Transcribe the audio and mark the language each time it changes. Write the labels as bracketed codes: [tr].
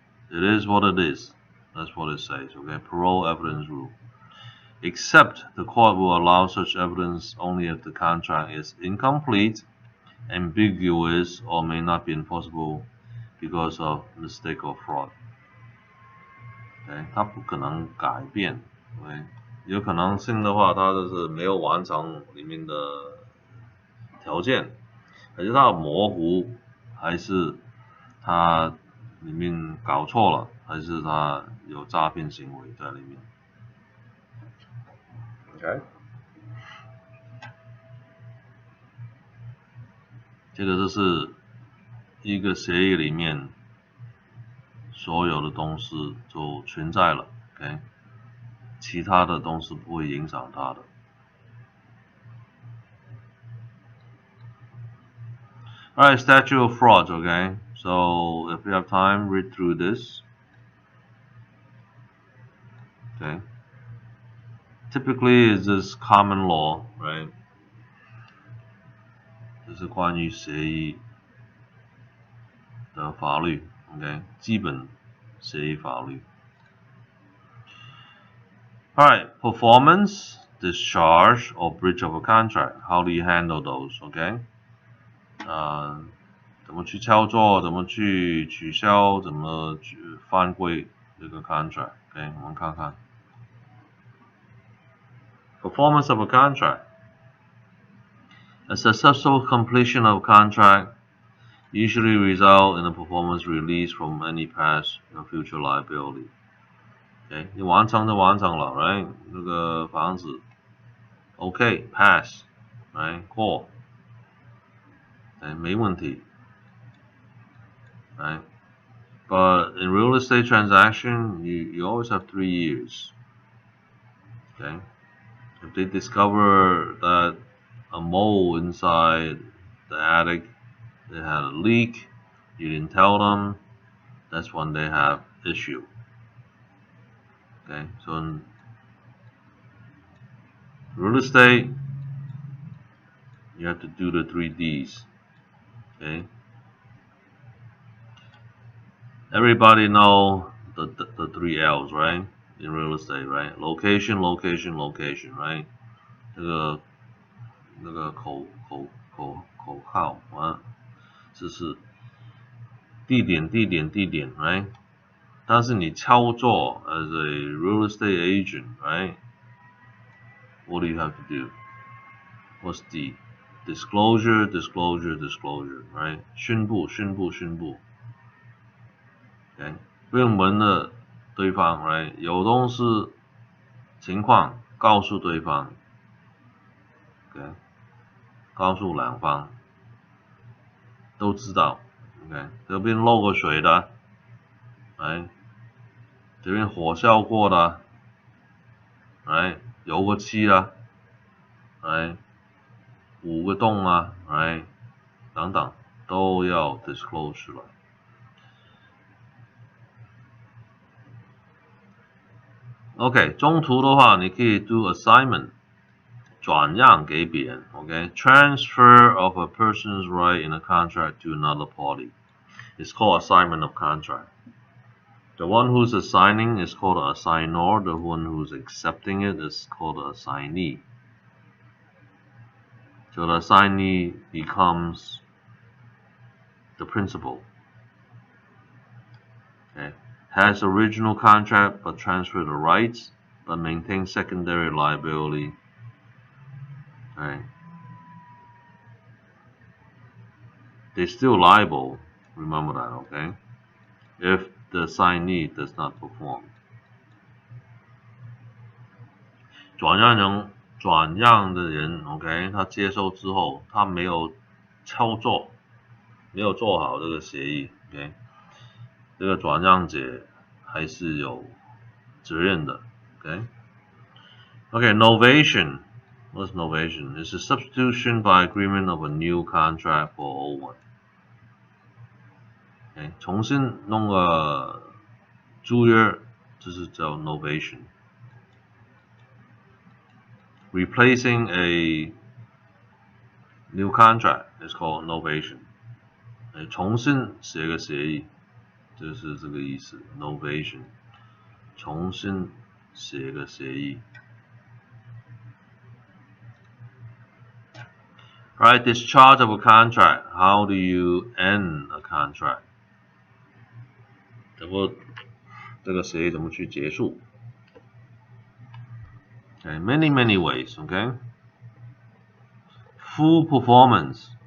[en] It is what it is. That's what it says, okay? Parole evidence rule. except the court will allow such evidence only if the contract is incomplete, ambiguous, or may not be enforceable because of mistake or fraud. [zh] OK， 它不可能改变。 OK， 有可能性的话，它就是没有完成里面的条件，还是它模糊，还是它里面搞错了，还是它有诈骗行为在里面。 OK， 这个就是一个协议里面所有的东西就存在了。 OK， 其他的东西不会影响它的。 [en] Alright, statute of frauds, okay? So if you have time, read through this. Okay. Typically, it's just common law, right? [zh] 这是关于协议的法律 ，OK， 基本协议法律。 [en] Alright, performance, discharge, or breach of a contract. How do you handle those? OK， [zh] 怎么去操作？怎么去取消？怎么去犯规这个 contract？ OK， 我们看看。 [en] Performance of a contract. A successful completion of a contract usually result in a performance release from any past or future liability. [zh] OK， 你完成就完成了 ，right？那个房子 ，OK pass，right？过，没问题 ，right？ [en] But in real estate transaction, you always have 3 years. Okay, if they discover that a mole inside the attic, they had a leak, you didn't tell them, that's when they have issue. Okay, so in real estate, you have to do the 3 Ds. Okay, everybody know the 3 L's, right? In real estate, right? Location, location, location, right? [zh] 那个口号啊，就是地点地点地点 ，right？但是你操作 [en] as a real estate agent, right? What do you have to do? What's the disclosure, disclosure, disclosure, right? [zh] 宣布宣布宣布 ，OK？不用问了对方 ，right？ 有东西情况告诉对方 ，OK？告诉两方都知道 ，OK？这边漏过水的，哎，这边火烧过的，哎，油过漆的，哎，5个洞啊，哎，等等都要 disclose 出来。 OK， 中途的话你可以 [en] do assignment， [zh] 转让给别人 ，OK？ [en] Transfer of a person's right in a contract to another party. It's called assignment of contract. The one who's assigning is called an assignor. The one who's accepting it is called an assignee. So the assignee becomes the principal. Okay. Has original contract but transfer the rights but maintains secondary liability. Okay. They're still liable, remember that, okay? If the assignee does not perform. [zh] 转让的人 ，OK， 他接收之后，他没有操作，没有做好这个协议 ，OK， 这个转让者还是有责任的 ，OK。 [en] OK, novation. What's novation? It's a substitution by agreement of a new contract for old one. [zh] OK， 重新弄个租约，这是叫 novation. [en] Replacing a new contract is called novation. [zh] 重新写个协议，就是这个意思。novation， 重新写个协议。 [en] Alright, discharge of a contract. How do you end a contract? [zh] 这个协议怎么去结束 ？ [en] Okay, many ways. Okay, full performance.